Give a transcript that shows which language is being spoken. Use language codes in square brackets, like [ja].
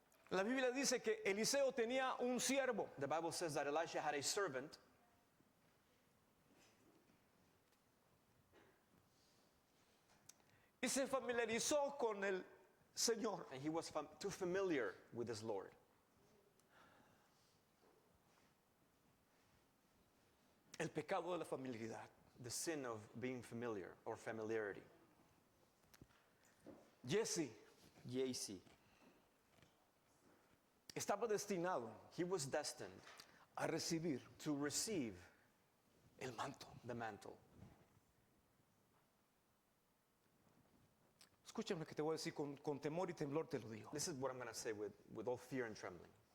[es] La Biblia dice que Eliseo tenía un siervo [en] The Bible says that Elisha had a servant [es] y se familiarizó con el Señor. [en] and he was too familiar with his Lord. [es] El pecado de la familiaridad. [en] The sin of being familiar or familiarity. [es] Jesse [en] Yasi. [es] estaba destinado [en] He was destined [es] a recibir [en] to receive [es] el manto. [en] the mantle. [es] Escúchame que te voy a decir con temor y temblor te lo digo. [en] This is what I'm going to say with all fear and trembling.